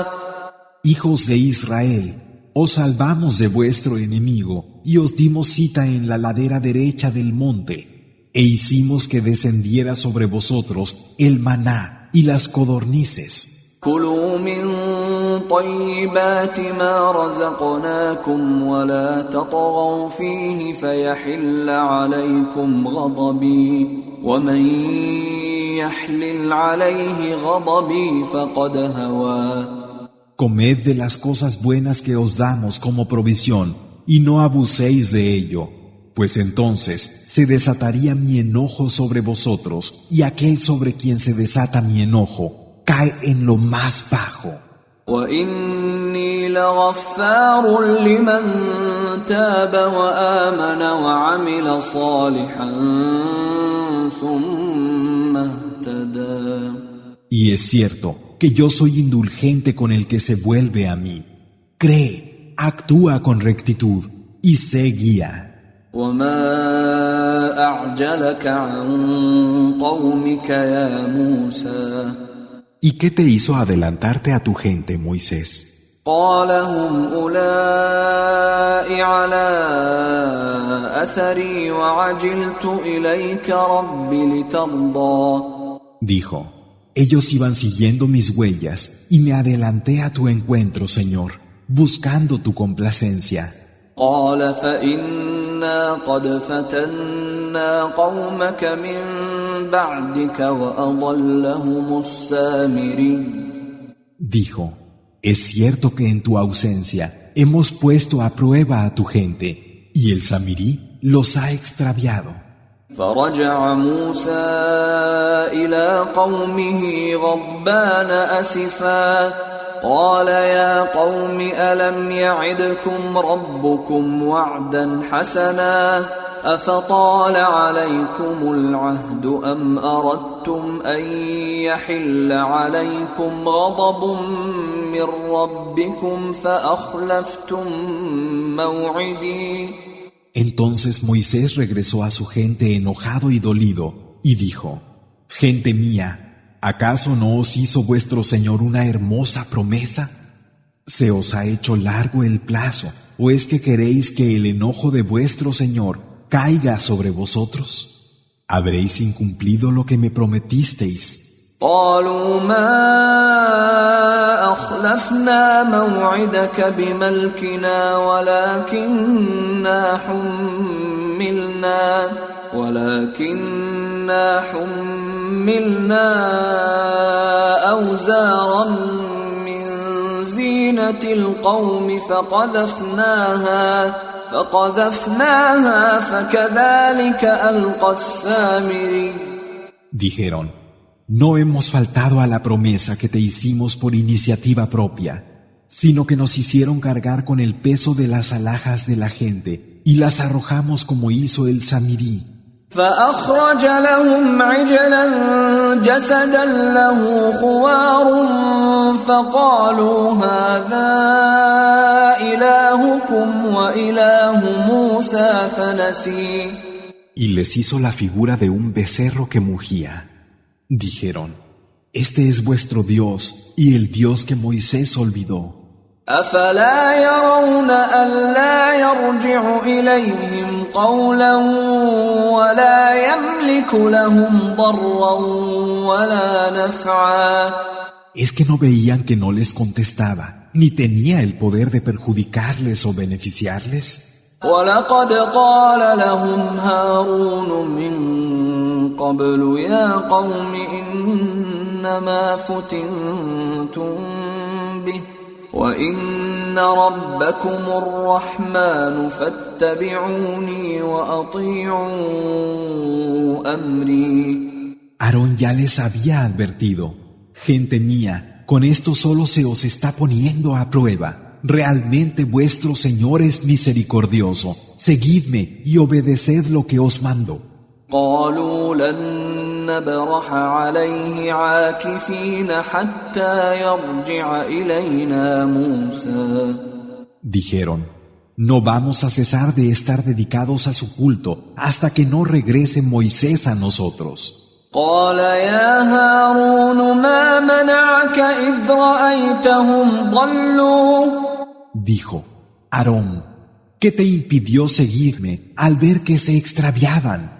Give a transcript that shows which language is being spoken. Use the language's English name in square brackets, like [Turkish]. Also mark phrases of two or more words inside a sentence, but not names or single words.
[Spanish] Hijos de Israel, os salvamos de vuestro enemigo y os dimos cita en la ladera derecha del monte, e hicimos que descendiera sobre vosotros el maná y las codornices. [Arabic] كلوا من طيبات ما رزقناكم ولا تطغوا فيه فيحل عليكم غضبي ومن يحلل عليه غضبي فقد هوى. [Spanish] Comed de las cosas buenas que os damos como provisión y no abuséis de ello, pues entonces se desataría mi enojo sobre vosotros y aquel sobre quien se desata mi enojo cae en lo más bajo. [Arabic] وإني لغفار لمن تاب وآمن وعمل صالحا ثم اهتدى. [Spanish] Y es cierto que yo soy indulgente con el que se vuelve a mí. Cree, actúa con rectitud y sé guía. [Arabic] وما أعجلك عن قومك يا موسى. [Spanish] ¿Y qué te hizo adelantarte a tu gente, Moisés? [Arabic] قال هم أولئك على أثري وعجلت إليك رب لترضى. [Spanish] Dijo, ellos iban siguiendo mis huellas y me adelanté a tu encuentro, Señor, buscando tu complacencia. [Arabic] قال فإنا قد فتنا قومك من بعدك وأضلهم السامري. [Spanish] Dijo, es cierto que en tu ausencia hemos puesto a prueba a tu gente y el Samirí los ha extraviado. [Arabic] فرجع موسى إلى قومه غضبان أسفا قال يا قوم ألم يعدكم ربكم وعدا حسنا أفطال عليكم العهد أم أردتم أن يحل عليكم غضب من ربكم فأخلفتم موعدي. [Spanish] Entonces Moisés regresó a su gente enojado y dolido y dijo, gente mía, ¿acaso no os hizo vuestro Señor una hermosa promesa? ¿Se os ha hecho largo el plazo o es que queréis que el enojo de vuestro Señor caiga sobre vosotros? ¿Habréis incumplido lo que me prometisteis? [Arabic] قالوا ما أخلفنا موعدك بملكنا ولكننا حملنا أوزارا من زينة القوم فقذفناها فكذلك ألقى السامري. [Spanish] Dijeron, no hemos faltado a la promesa que te hicimos por iniciativa propia, sino que nos hicieron cargar con el peso de las alhajas de la gente y las arrojamos como hizo el Samirí. [Arabic] فأخرج لهم عجلا جسدا له خوار فقالوا هذا إلهكم وإله موسى فنسي. [Spanish] Y les hizo la figura de un becerro que mugía. Dijeron, este es vuestro Dios y el Dios que Moisés olvidó. [Arabic] أفلا يرون ألا يرجع إليهم قولا ولا يملك لهم ضرا ولا نفعا. [Spanish] ¿Es que no veían que no les contestaba, ni tenía el poder de perjudicarles o beneficiarles? [Arabic] ولقد قال لهم هارون من قبل يا قوم إنما فتنتم به وإن ربكم الرحمن فاتبعوني وأطيعوا أمري. [Spanish] Aarón ya les había advertido, gente mía, con esto solo se os está poniendo a prueba. Realmente vuestro Señor es misericordioso. Seguidme y obedeced lo que os mando. [Arabic] قالوا لن نبرح عليه عاكفين حتى يرجع إلينا موسى. [Spanish] Dijeron, no vamos a cesar de estar dedicados a su culto hasta que no regrese Moisés a nosotros. [Arabic] قال يا هارون ما منعك إذ رأيتهم ضلوا. [Spanish] Dijo, Aarón, ¿qué te impidió seguirme al ver que se extraviaban?